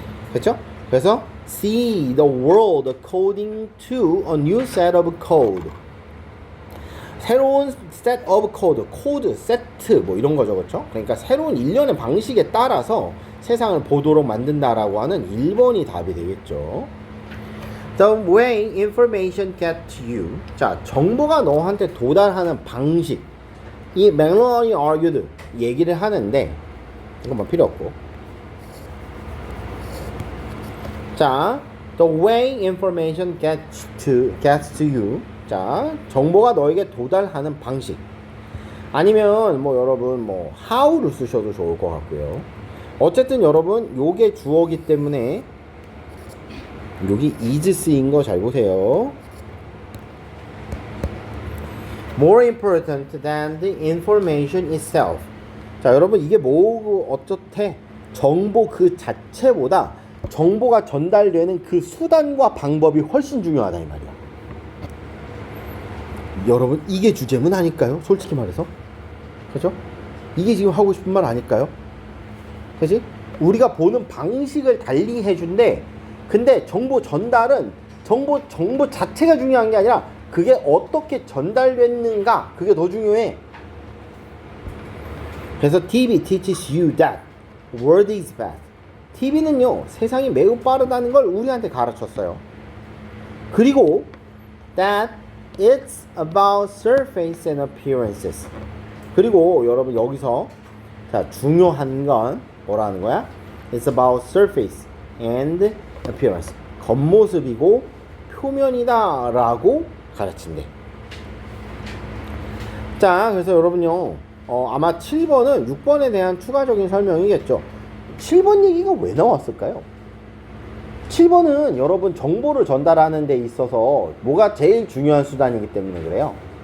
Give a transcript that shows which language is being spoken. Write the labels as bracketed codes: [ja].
[ko] 그렇죠? 그래서 [en] see the world according to a new set of code. [ko] 새로운 [en] set of code, [ko] 코드, 세트 뭐 이런 거죠. 그렇죠? 그러니까 새로운 일련의 방식에 따라서 세상을 보도록 만든다라고 하는 1번이 답이 되겠죠. [en] The way information get to you. [ko] 자, 정보가 너한테 도달하는 방식. 이 맥러니 argued 얘기를 하는데 이건 뭐 필요 없고. [en] 자, the way information gets to you. [ko] 자, 정보가 너에게 도달하는 방식. 아니면 뭐 여러분 뭐 how를 쓰셔도 좋을 것 같고요. 어쨌든 여러분 요게 주어기 때문에 여기 is 쓰인 거 잘 보세요. [en] More important than the information itself. [ko] 자, 여러분 이게 뭐 어떻대? 정보 그 자체보다 정보가 전달되는 그 수단과 방법이 훨씬 중요하다 이 말이야. 여러분 이게 주제문 아닐까요? 솔직히 말해서. 그죠? 이게 지금 하고 싶은 말 아닐까요? 그지? 우리가 보는 방식을 달리 해준대. 근데 정보 전달은 정보 자체가 중요한 게 아니라 그게 어떻게 전달됐는가, 그게 더 중요해. 그래서 [en] TV teaches you that world is fast. [ko] TV는요 세상이 매우 빠르다는 걸 우리한테 가르쳤어요. 그리고 that [en] It's about surface and appearances. [ko] 그리고 여러분 여기서 자 중요한 건 뭐라는 거야? [en] It's about surface and appearance. [ko] 겉모습이고 표면이다 라고 가르친대. 자 그래서 여러분요 아마 7번은 6번에 대한 추가적인 설명이겠죠. 7번 얘기가 왜 나왔을까요? 7번은 여러분 정보를 전달하는 데 있어서 뭐가 제일 중요한 수단이기 때문에 그래요.